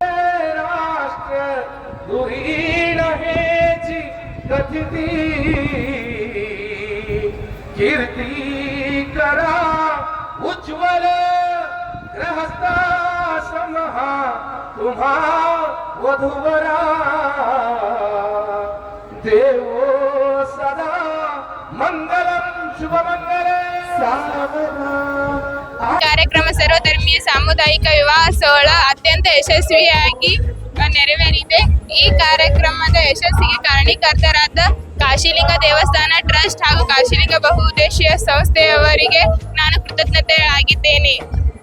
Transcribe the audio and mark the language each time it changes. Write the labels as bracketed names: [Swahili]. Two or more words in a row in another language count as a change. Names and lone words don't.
[Marathi] कीर्ती करा उज्ज्वल ग्रहस्थाश्रम तुम्हा वधूवरा देवो सदा मंगलम शुभमंगल. [Kannada] ಕಾರ್ಯಕ್ರಮ ಸರ್ವಧರ್ಮೀಯ ಸಾಮುದಾಯಿಕ ವಿವಾಹ ಸೋಹಳ ಅತ್ಯಂತ ಯಶಸ್ವಿಯಾಗಿ ನೆರವೇರಿದೆ. ಈ ಕಾರ್ಯಕ್ರಮದ ಯಶಸ್ಸಿಗೆ ಕಾರಣೀಕರ್ತರಾದ ಕಾಶಿಲಿಂಗ ದೇವಸ್ಥಾನ ಟ್ರಸ್ಟ್ ಹಾಗೂ ಕಾಶಿಲಿಂಗ ಬಹುಉದ್ದೇಶೀಯ ಸಂಸ್ಥೆಯವರಿಗೆ ನಾನು ಕೃತಜ್ಞತೆಯಾಗಿದ್ದೇನೆ.